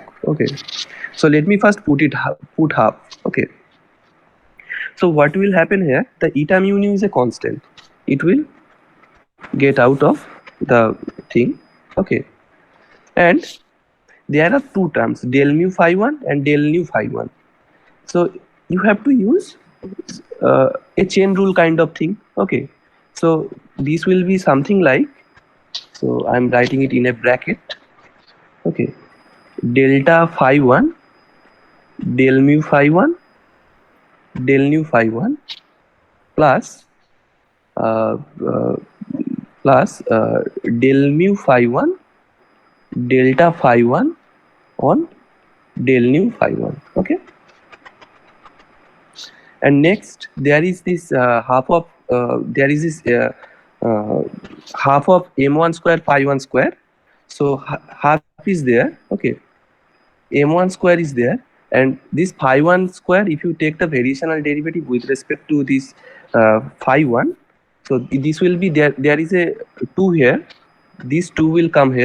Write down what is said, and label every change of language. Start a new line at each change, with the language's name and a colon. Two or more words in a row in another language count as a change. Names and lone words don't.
English: Okay, so let me first put half. Okay, so what will happen here? The eta mu nu is a constant. It will get out of the thing. Okay, and there are two terms, del mu phi 1 and del nu phi 1. So you have to use a chain rule kind of thing. Okay, so this will be something like, so I'm writing it in a bracket. Okay, delta phi 1 del mu phi 1 del nu phi 1 plus del mu phi 1 delta phi 1 on del nu phi 1. Okay, and next there is this half of m1 square phi 1 square. So half is there. Okay, m1 square is there, and this phi 1 square, if you take the variational derivative with respect to this phi 1, so this will be there is a 2 here, these 2 will come here.